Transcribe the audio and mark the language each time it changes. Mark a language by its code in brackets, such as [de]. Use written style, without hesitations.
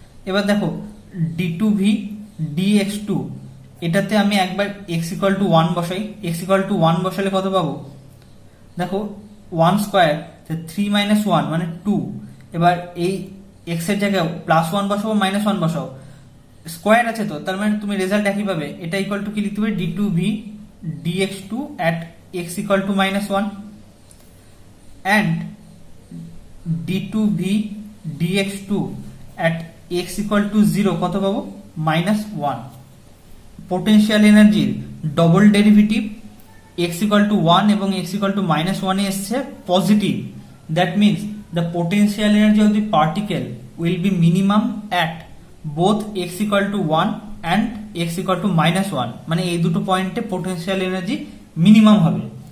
[bn] এবার দেখো d2v dx2, এটাতে আমি একবার x ইকুয়াল টু 1 বসাই, x ইকুয়াল টু 1 বসালে কত পাবো? দেখো 1 স্কোয়ার 3 মাইনাস 1 মানে 2। এবার এই x এর জায়গায় প্লাস 1 বসাবো, মাইনাস 1 বসাও, স্কোয়ার আছে তো, তার মানে তুমি রেজাল্ট একই পাবে। এটা ইকুয়াল টু কি লিখতে পারি? [en] d2v dx2 at x equal to minus 1 and d2v dx2 at x equal to 0 [bn] কত পাবো? [en] Minus 1। [bn] পোটেনশিয়াল এনার্জির double derivative x equal to 1 এবং x ইকুয়াল টু মাইনাস 1 এ এসছে positive. [en] that means the potential energy of the particle will be minimum at both x equal to 1 and x equal to minus 1, [bn] মানে এই দুটো পয়েন্টে potential energy minimum হবে।